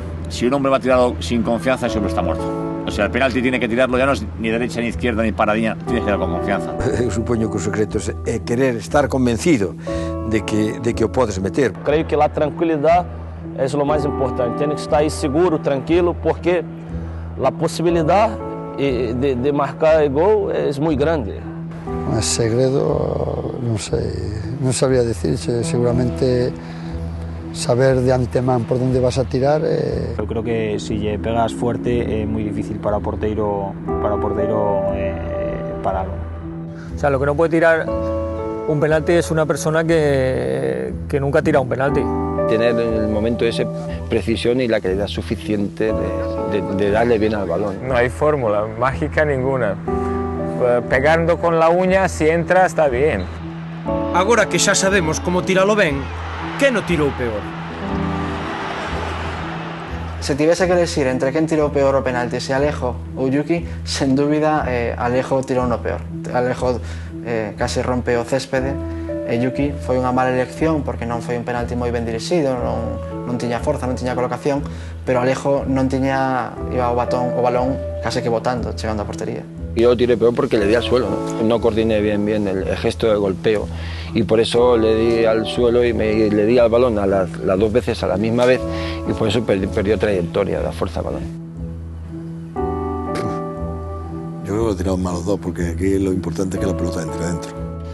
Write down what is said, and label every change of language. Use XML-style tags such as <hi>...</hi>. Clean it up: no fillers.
<es>Si un hombre va tirado sin confianza, ese hombre está muerto. O sea, el penalti tiene que tirarlo, ya no es ni derecha, ni izquierda, ni paradinha, tiene que tirarlo con confianza.</es> <gl>Eu supoño que o secreto é querer estar convencido de que o podes meter.</gl> <pt>Creio que a tranquilidade é o mais importante. Tem que estar aí seguro, tranquilo, porque a possibilidade de marcar gol é muito grande.</pt> <es>El segredo, no sé, no sabría decir, seguramente saber de antemán por dónde vas a tirar. Yo creo que si le pegas fuerte es muy difícil para porteiro pararlo. O sea, lo que no puede tirar un penalti es una persona que nunca tira un penalti. Tener en el momento ese precisión y la calidad suficiente de darle bien al balón. No hay fórmula mágica ninguna. Pegando con la uña, si entra, está bien.</es> <gl>Agora que xa sabemos como tiralo ben, que no tirou peor? Se tivese que elegir entre quen tirou peor o penalti, se Alejo ou Yuki, sen dúbida Alejo tirou no peor. Alejo case rompe o céspede e Yuki foi unha mala elección porque non foi un penalti moi ben dirixido, non tiña forza, non tiña colocación, pero Alejo non tiña, iba o balón case que botando, chegando á portería.</gl> <es>Yo tiré peor porque le di al suelo, no coordiné bien el gesto de golpeo y por eso le di al suelo y le di al balón las dos veces a la misma vez y por eso perdió trayectoria, la fuerza del balón. Yo creo que lo tiraron mal los dos porque aquí lo importante es que la pelota entre dentro.</es>